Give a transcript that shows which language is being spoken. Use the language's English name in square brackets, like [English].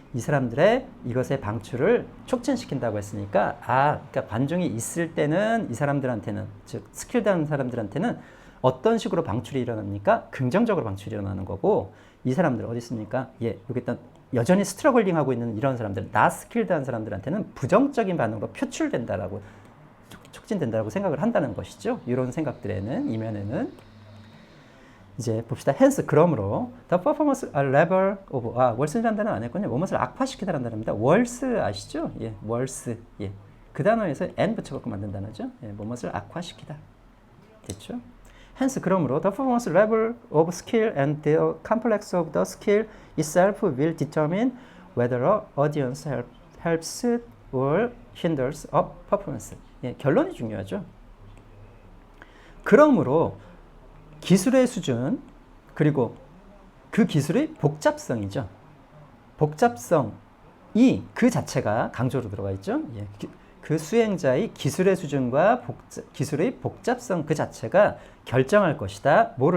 [Korean] 이 사람들의 이것의 방출을 촉진시킨다고 했으니까, 그러니까 관중이 있을 때는 이 사람들한테는, 즉 스킬드한 사람들한테는 어떤 식으로 방출이 일어납니까? 긍정적으로 방출이 일어나는 거고, 이 사람들 어디 있습니까? 여기 일단 여전히 스트러글링 하고 있는 이런 사람들, 나 스킬드한 사람들한테는 부정적인 반응으로 표출된다라고, 촉진된다고 생각을 한다는 것이죠. 이런 생각들에는, 이면에는. 이제 봅시다. [English] hence, [Korean] 그러므로 [English] the performance level of, worsen이라는 단어 안 했군요. [Korean] 뭐뭇을 악화시키다라는 단어입니다. [English] worse [Korean] 아시죠? [English] worse. [Korean] 그 단어에서 n 붙여갖고 만든 단어죠. 뭐뭇을 악화시키다. 됐죠? [English] hence, [Korean] 그러므로 [English] the performance level of skill and the complex of the skill itself will determine whether a audience helps or hinders a performance. [Korean] 결론이 중요하죠. 그러므로 기술의 수준, 그리고 그 기술의 복잡성이죠. 복잡성이 그 자체가 강조로 들어가 있죠. 그 수행자의 기술의 수준과 기술의 복잡성 그 자체가 결정할 것이다.